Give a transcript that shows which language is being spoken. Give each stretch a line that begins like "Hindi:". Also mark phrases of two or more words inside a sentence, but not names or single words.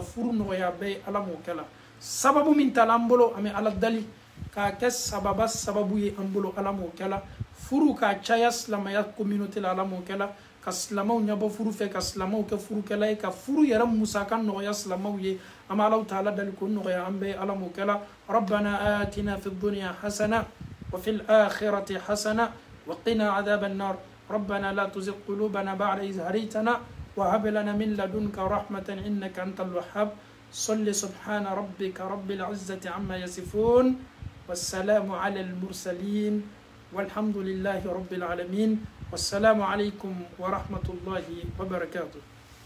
Bambara: furu nɔgɔya bɛɛ ye ala m'o kɛla sababu min tala an bolo an bɛ ala dali k'a kɛ sababu ye an bolo ala m'o kɛla furu k'a caya silamɛya communauté la ala m'o kɛla ka silamɛw ɲɛbɔ furu fɛ ka silamɛw kɛ furukɛla ye ka furu yɛrɛ musaka nɔgɔya silamɛw ye an bɛ Alahu Taala dali k'o nɔgɔya an bɛɛ ala m'o kɛla
Arabic: ربنا آتنا في الدنيا حسنة وفي الآخرة حسنة وقنا عذاب النار ربنا لا تزغ قلوبنا بعد إذ هديتنا وهب لنا من لدنك رحمة إنك أنت الوهاب صل سبحان ربك رب العزة عما يصفون والسلام على المرسلين والحمد لله رب العالمين والسلام عليكم ورحمة الله وبركاته.